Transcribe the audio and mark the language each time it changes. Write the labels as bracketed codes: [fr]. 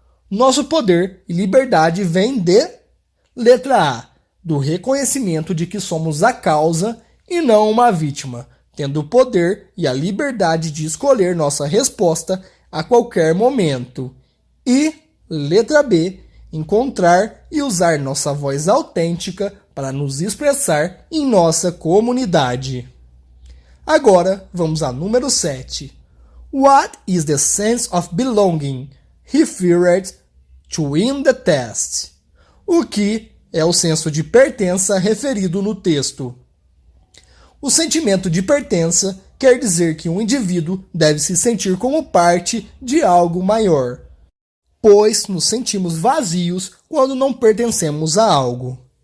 [pt] Nosso poder e liberdade vêm de letra A, do reconhecimento de que somos a causa e não uma vítima, tendo o poder e a liberdade de escolher nossa resposta a qualquer momento. E letra B, encontrar e usar nossa voz autêntica para nos expressar em nossa comunidade. Agora, vamos a número 7. [en] What is the sense of belonging referred to in the test? [pt] O que é o senso de pertença referido no texto? O sentimento de pertença quer dizer que um indivíduo deve se sentir como parte de algo maior, pois nos sentimos vazios quando não pertencemos a algo.